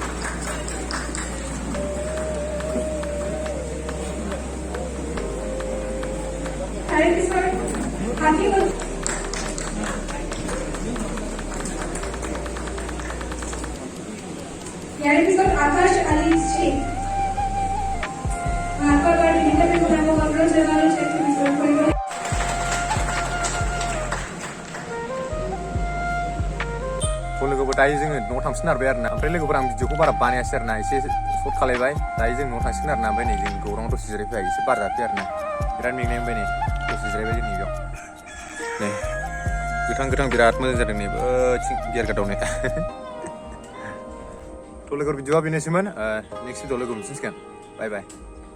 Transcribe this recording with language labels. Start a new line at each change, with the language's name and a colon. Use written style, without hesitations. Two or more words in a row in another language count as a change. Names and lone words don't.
Assamese: ইয়াৰ পিছত আকাশ আলী শ্বেখ আকাশৰ ইণ্টাৰভিউ কৰিব আপোনালোক জনালো চেকটো বিতৰণ কৰিব
Bodo: लोगोफोर दायो जोङो न'आव थांसिगोन आरो आरोना ओमफ्राय लोगोफोर आं भिडिअखौ बारा बानायासै आरोना एसे सर्ट खालायबाय दायो जों न'आव थांसिगोन आरोना ओमफ्राय नै जों गौराङाव दसे जिरायफैबाय एसे बार जाफैबाय आरोना बिराद मेंनाय मोनबाय नै दसे जिरायबाय जोंनि बेयाव नै गोथां बिराद मोजां जादों नै बैथिं बियार गादावनाय थ' लोगोफोर भिडिअआ बेनोसैमोन
English: next video
Bodo: लोगो मोनफिनसिगोन बाय